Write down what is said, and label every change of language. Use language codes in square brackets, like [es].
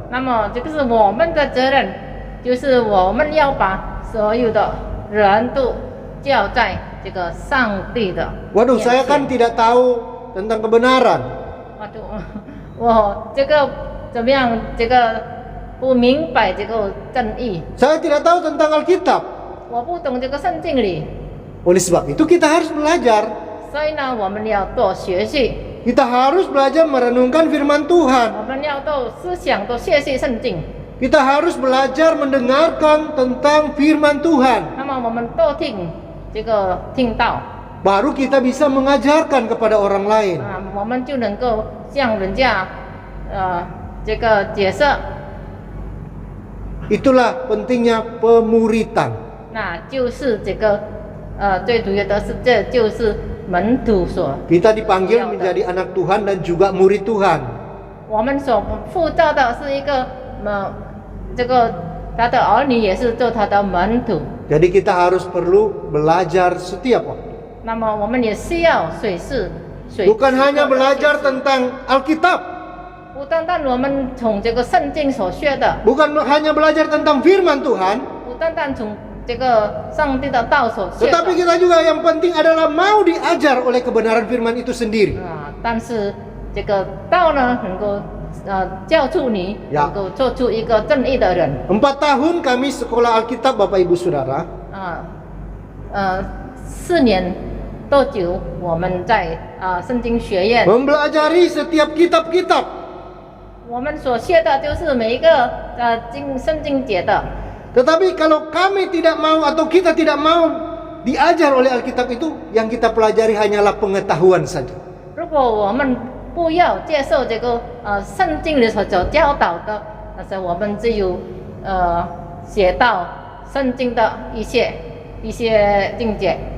[zh] 那么这个是我们的责任，就是我们要把所有的人都教在这个上帝的 [id] Waduh, [zh] 面 [id] saya [zh] 前 [id] kan tidak tahu tentang kebenaran. [zh] Waduh, 我这个怎么样？这个不明白这个正义， [id] Saya tidak tahu tentang Alkitab. [zh] 我不懂这个圣经里， [id] Oleh sebab itu kita harus belajar. [zh] 所以呢，我们要多学习， [id] Kita harus belajar merenungkan firman Tuhan. [zh] 我们要多思想，多学习圣经。 [id] Kita harus belajar mendengarkan tentang firman Tuhan. [zh] 那么我们多听这个听到 [id] Baru kita bisa mengajarkan kepada orang lain. [zh] 啊，我们就能够向人家这个解释， [id] Itulah pentingnya pemuritan. [zh] 那就是这个最主要的是，这就是门徒所 [id] Kita dipanggil menjadi anak Tuhan dan juga murid Tuhan. [zh] 我们所负责的是一个这个他的儿女也是做他的门徒， [id] Jadi kita harus perlu belajar setiap waktu. [zh] 那么我们也需要水是水， [id] Bukan hanya belajar tentang Alkitab, [zh] 不单单我们从这个圣经所学的， [id] bukan hanya belajar tentang firman Tuhan, [zh] 不单单从这个上帝的道所学 [id] tetapi [zh] 的 [id] kita juga yang penting adalah mau diajar oleh kebenaran firman itu sendiri. [zh] 但是这个道呢，能够教出你， [id] Ya. [zh] 能够做出一个正义的人。 [id] 4 tahun kami sekolah Alkitab, Bapak Ibu Saudara. [zh] 4年多久我们在圣经学院， [id] Mempelajari setiap kitab-kitab. [zh] 我们所学的就是每一个圣经节的。 [id] Tetapi kalau kami tidak mau atau kita tidak mau diajar oleh Alkitab itu, yang kita pelajari hanyalah pengetahuan saja. [zh] 如果我们不要接受这个圣经里所教导的，但是我们只有学到圣经的一些境界。